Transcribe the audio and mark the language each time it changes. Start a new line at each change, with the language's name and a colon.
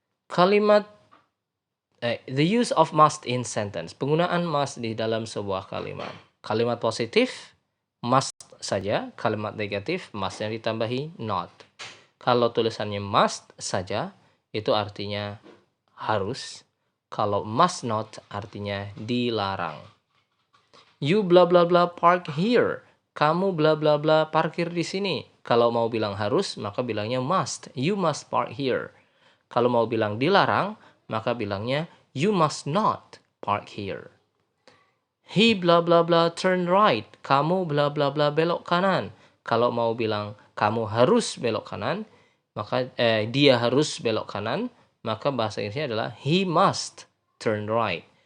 Indonesian: Kalimat
English: the use of must in sentence.
Indonesian: Penggunaan must di dalam sebuah kalimat. Kalimat positif must saja, kalimat negatif must-nya ditambahi not. Kalau tulisannya must saja, itu artinya harus. Kalau must not artinya dilarang.
English: You bla bla bla park here.
Indonesian: Kamu bla bla bla parkir di sini. Kalau mau bilang harus, maka bilangnya must.
English: You must park here.
Indonesian: Kalau mau bilang dilarang, maka bilangnya
English: you must not park here. He bla bla bla turn right.
Indonesian: Kamu bla bla bla belok kanan. Kalau mau bilang kamu harus belok kanan, maka dia harus belok kanan, maka bahasa Inggrisnya adalah
English: he must turn right.